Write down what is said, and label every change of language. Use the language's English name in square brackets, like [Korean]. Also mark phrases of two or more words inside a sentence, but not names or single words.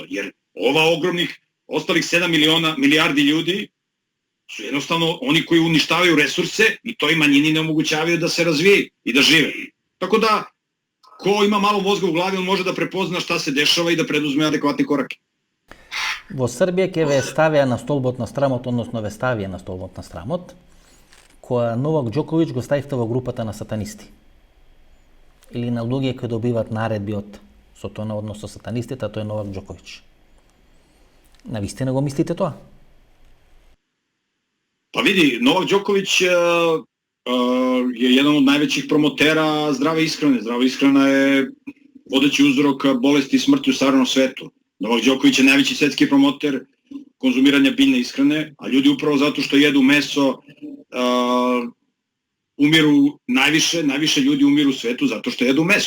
[Serbian] Jer ova ogromnih, ostalih 7 milijardi ljudi su jednostavno oni koji uništavaju resurse i toj manjini ne omogućavaju da se razvije i da žive. Tako da, ko ima malo mozga u glavi, on može da prepozna šta se dešava i da preduzme adekvatne korake. [Macedonian] Во Србија ќе ве ставија на столбот на срамот, односно ве ставија на столбот на срамот, која Новак Џоковиќ го ставите во групата на сатанисти. Или на луѓе кои добиват наредби од Сотона, односно сатанистите, а тој е Новак Џоковиќ. Навистина го мислите тоа? [Serbian] Па види, Новак Џоковиќ je jedan od najvećih promotera zdrave ishrane. Zdrava ishrana je vodeći uzrok bolesti i smrti u savremenom svetu. Novak Đoković je najveći svetski promoter konzumiranja biljne ishrane, a ljudi upravo zato što jedu meso umiru najviše ljudi umiru u svetu zato što jedu meso.